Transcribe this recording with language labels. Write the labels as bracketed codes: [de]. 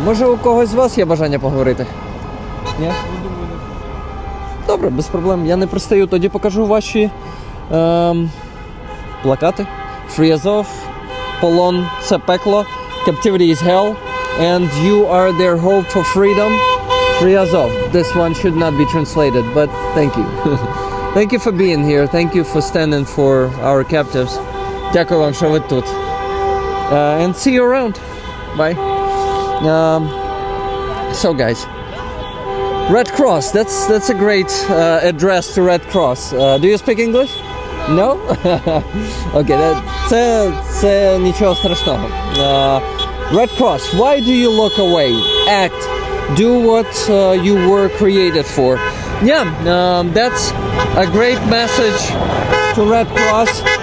[uk] Може, у когось з вас є бажання поговорити? Ні? Добре, без проблем. Я не пристаю. Тоді покажу ваші плакати. [en] Free Azov, [uk] полон – це пекло, [en] Captivity is hell, and you are their hope for freedom. Free Azov. This one should not be translated, but thank you. Thank you for being here. Thank you for standing for our captives. [uk] Дякую вам, що ви тут. [en] And see you around. Bye. So guys, Red Cross, that's a great address to Red Cross. Do you speak English? No? [uk] Okay, це нічого страшного. [en] Red Cross, why do you look away? Act. Do what you were created for. Yeah, that's a great message to Red Cross.